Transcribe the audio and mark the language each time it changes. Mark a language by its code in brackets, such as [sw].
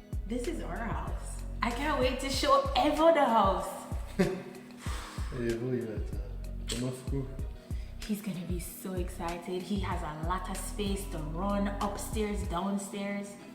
[en] This is our house. I can't wait to show Evo the house. [fr] Et vous, il va être comme un fou. [en] He's gonna be so excited. He has a lot of space to run upstairs, downstairs.